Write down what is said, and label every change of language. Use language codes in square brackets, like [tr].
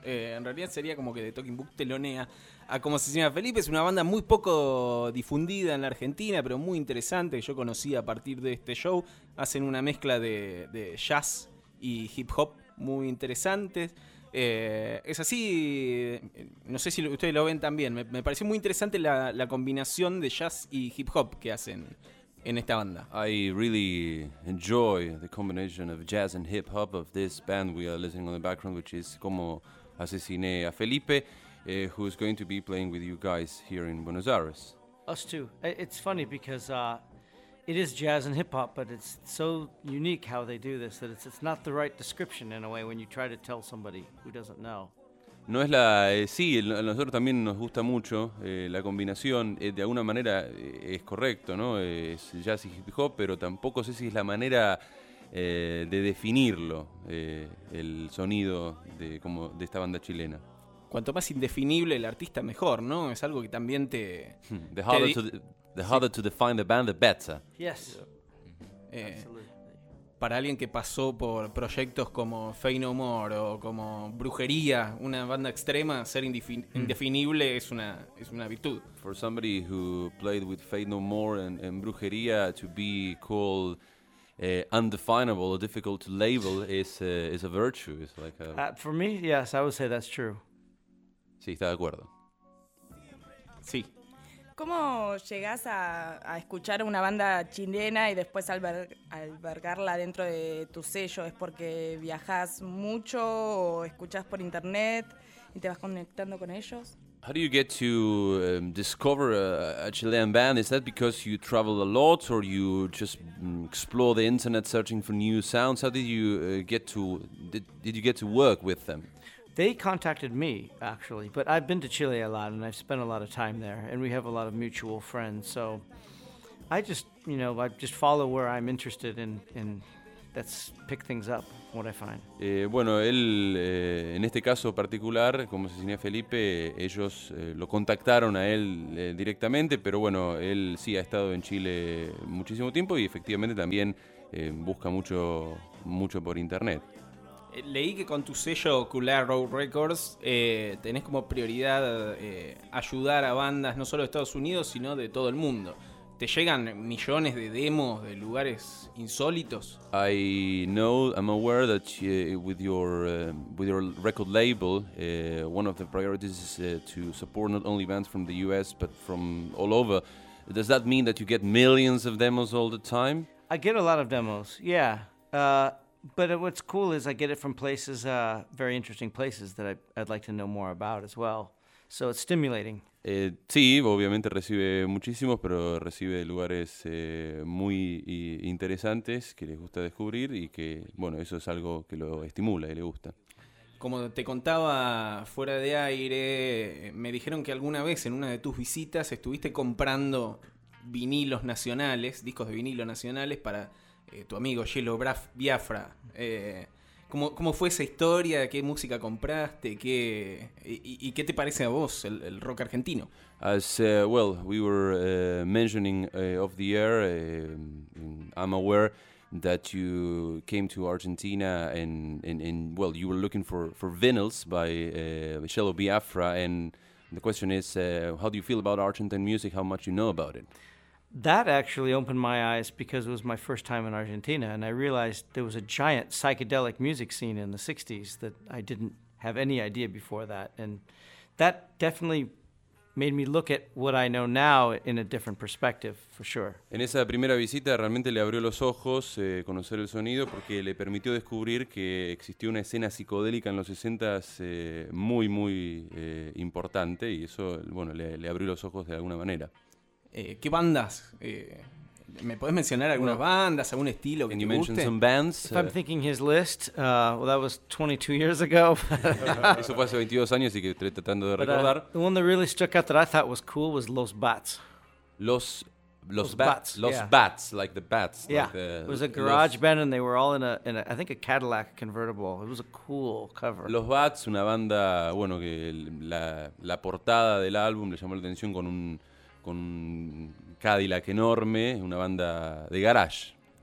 [es] En realidad sería como que The Talking Book telonea a Como Asesinar a Felipe. Es una banda muy poco difundida en la Argentina, pero muy interesante, que yo conocí a partir de este show. Hacen una mezcla de jazz y hip hop muy interesantes. Es así, no sé si ustedes lo ven también. Me pareció muy interesante la combinación de jazz y hip hop que hacen en esta banda. [en] I really enjoy the combination of jazz and hip hop of this band we are listening on the background, which is Como Asesiné a Felipe, who is going to be playing with you guys here in Buenos Aires. Us too. It's funny because it is jazz and hip hop, but it's so unique how they do this that it's not the right description in a way when you try to tell somebody who doesn't know. [es] No es la sí, a nosotros también nos gusta mucho la combinación, de alguna manera es correcto, ¿no? Es jazz y hip hop, pero tampoco sé si es la manera de definirlo, el sonido de esta banda chilena. Cuanto más indefinible el artista mejor, ¿no? Es algo que también te [en] The harder to define the band, the better. Yes. Absolutely. [es] Para alguien que pasó por proyectos como Faith No More o como Brujería, una banda extrema, ser indefinible es una virtud. [en] For somebody who played with Faith No More and Brujería, to be called undefinable or difficult to label is a virtue. It's like a for me, yes, I would say that's true. [es] Sí, está de acuerdo. Sí. ¿Cómo llegás a escuchar una banda chilena y después albergarla dentro de tu sello? ¿Es porque viajás mucho o escuchás por internet y te vas conectando con ellos? [en] How do you get to discover a Chilean band? Is that because you travel a lot or you just explore the internet searching for new sounds? How did you get to work with them? They contacted me, actually, but I've been to Chile a lot and I've spent a lot of time there and we have a lot of mutual friends, so I just follow where I'm interested in that's pick things up, what I find. [es] Bueno, él, en este caso particular, como se señala Felipe, ellos lo contactaron a él directamente, pero bueno, él sí ha estado en Chile muchísimo tiempo y efectivamente también busca mucho por internet. Leí que con tu sello Cooler Road Records tenés como prioridad ayudar a bandas no solo de Estados Unidos, sino de todo el mundo. ¿Te llegan millones de demos de lugares insólitos? [en] I know, I'm aware that with your record label, one of the priorities is to support not only bands from the US, but from all over. Does that mean that you get millions of demos all the time? I get a lot of demos, yeah. But what's cool is I get it from places, very interesting places that I'd like to know more about as well. So it's stimulating. [es] Sí, obviamente recibe muchísimos, pero recibe lugares muy interesantes que les gusta descubrir y que, bueno, eso es algo que lo estimula y le gusta. Como te contaba fuera de aire, me dijeron que alguna vez en una de tus visitas estuviste comprando vinilos nacionales, discos de vinilo nacionales para tu amigo Yelo Biafra. ¿Cómo fue esa historia? ¿Qué música compraste? ¿Y qué te parece a vos el rock argentino? [en] As well, we were mentioning off the air, I'm aware that you came to Argentina and well, you were looking for vinyls by Yelo Biafra, and the question is, how do you feel about Argentine music? How much you know about it? That actually opened my eyes because it was my first time in Argentina, and I realized there was a giant psychedelic music scene in the 60s that I didn't have any idea before that. And that definitely made me look at what I know now in a different perspective, for sure. [es] En esa primera visita realmente le abrió los ojos conocer el sonido porque le permitió descubrir que existió una escena psicodélica en los 60s muy, muy importante, y eso, bueno, le abrió los ojos de alguna manera. ¿Qué bandas? ¿Me puedes mencionar algunas bandas, algún estilo que te guste? [en] Can you mention some bands? If I'm thinking his list, well, that was 22 years ago. [es] Eso fue hace 22 años y que estoy tratando de recordar. [en] The one that really struck out that I thought was cool was Los Bats. Los Bats. Los yeah. Bats, like the bats. Yeah, like it was a garage band and they were all in a, I think, a Cadillac convertible. It was a cool cover. [es] Los Bats, una banda, bueno, que la portada del álbum le llamó la atención con un Cadillac enorme, una banda de garage.